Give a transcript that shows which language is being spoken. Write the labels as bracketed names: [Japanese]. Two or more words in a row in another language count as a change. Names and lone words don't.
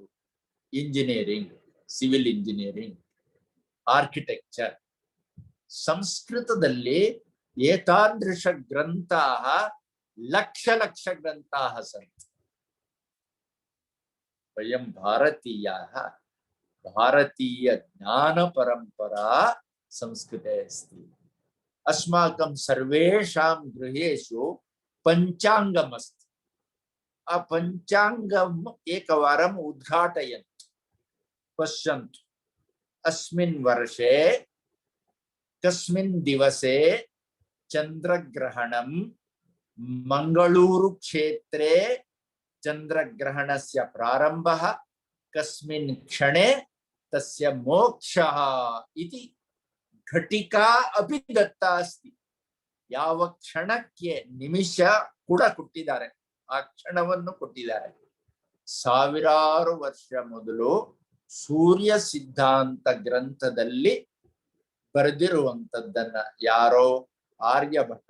[English] Engineering, civil engineering, architecture. [Sanskrit] ಸಂಸ್ಕೃತದಲ್ಲಿ ಏತಾದೃಶ ಗ್ರಂಥಾಃ ಲಕ್ಷ ಲಕ್ಷ ಗ್ರಂಥಾಃ ಸಂತಿ. ವಯಂ ಭಾರತೀಯಾಃ, ಭಾರತೀಯ ಜ್ಞಾನ ಪರಂಪರಾ ಸಂಸ್ಕೃತೆ अस्ति. अस्माकं सर्वेषां गृहेषु पञ्चाङ्गम् अस्ति. आ पञ्चाङ्गम् एकवारम् उद्घाटयन्तु, पश्यन्तु. अस्मिन् वर्षे कस्मिन् दिवसे चन्द्रग्रहणं मंगळूरु क्षेत्रे चन्द्रग्रहणस्य प्रारम्भः, कस्मिन् क्षणे तस्य मोक्षः इति घटिका अपि दत्ता अस्ति. [Kannada] ಯಾವ ಕ್ಷಣಕ್ಕೆ ನಿಮಿಷ ಕೂಡ ಕೊಟ್ಟಿದ್ದಾರೆ, ಆ ಕ್ಷಣವನ್ನು ಕೊಟ್ಟಿದ್ದಾರೆ. ಸಾವಿರಾರು ವರ್ಷ ಮೊದಲು ಸೂರ್ಯ ಸಿದ್ಧಾಂತ ಗ್ರಂಥದಲ್ಲಿ ಬರೆದಿರುವಂತದ್ದನ್ನ ಯಾರೋ ಆರ್ಯಭಟ,